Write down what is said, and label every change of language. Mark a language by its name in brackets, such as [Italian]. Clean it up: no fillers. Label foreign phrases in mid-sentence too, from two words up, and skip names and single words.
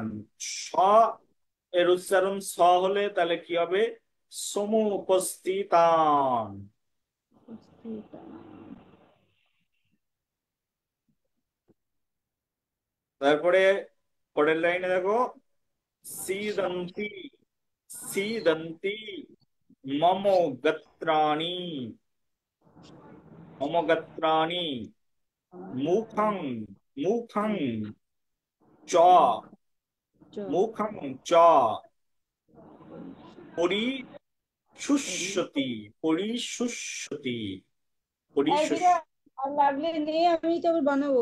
[Bangla] স এর উচ্চারণ স হলে তাহলে কি হবে? [Sanskrit] সমুপস্থিতান। उपस्थितान् [Bangla] তারপরে পরের লাইনে দেখো, [Sanskrit] सीदन्ति, सीदन्ति मम गत्राणि, मम गत्राणि मुखं, मुखं च, च मुखं च পরিশুষ্যতি, পরিশুষ্যতি, পরিশুষ। [Bangla] একদিকে আর লাগলে নেই, আমি তো আবার বানাবো।